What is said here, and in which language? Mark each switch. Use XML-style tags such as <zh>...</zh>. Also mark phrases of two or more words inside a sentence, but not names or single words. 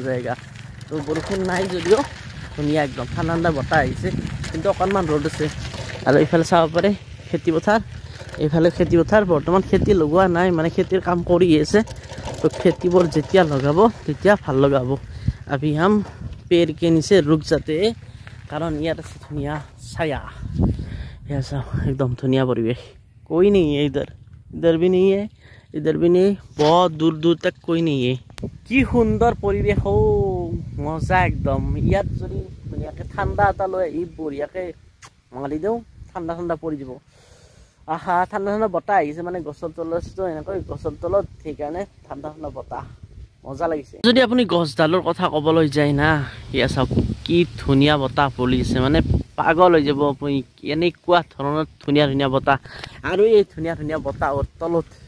<as>যায়গা তো বৰষুণ নাই যদিও ধুনীয়া একদম ঠাণ্ডা বতাহ আহিছে কিন্তু অকণমান ৰ'দ আছে আৰু এইফালে চাব পাৰে খেতি পথাৰ এইফালে খেতি পথাৰ বৰ্তমান খেতি লগোৱা নাই মানে খেতিৰ কাম কৰি আছে তো খেতিবোৰ যেতিয়া লগাব তেতিয়া ভাল লগাব আমি</as> <hi>हम पेड़ के नीचे रुक जाते हैं कारण यार धुनिया छाया ऐसा एकदम धुनिया परिवेश कोई नहीं है इधर भी नहीं है इधर भी नहीं बहुत दूर तक कोई नहीं है</hi> <as>কি সুন্দৰ পৰিবেশ ও মজা একদম ইয়াত যদি ধুনীয়াকে ঠাণ্ডা এটা লৈ এই বঢ়িয়াকে মাৰি দিওঁ ঠাণ্ডা পৰি যাব আহা ঠাণ্ডা বতাহ আহিছে মানে গছৰ তলত এনেকৈ গছৰ তলত সেইকাৰণে ঠাণ্ডা বতাহ মজা লাগিছে যদি আপুনি গছডালৰ কথা ক'বলৈ যায় না ইয়া চাওক কি ধুনীয়া বতাহ বলিছে মানে পাগল হৈ যাব আপুনি এনেকুৱা ধৰণৰ ধুনীয়া বতাহ আৰু এই ধুনীয়া বতাহৰ তলত</as>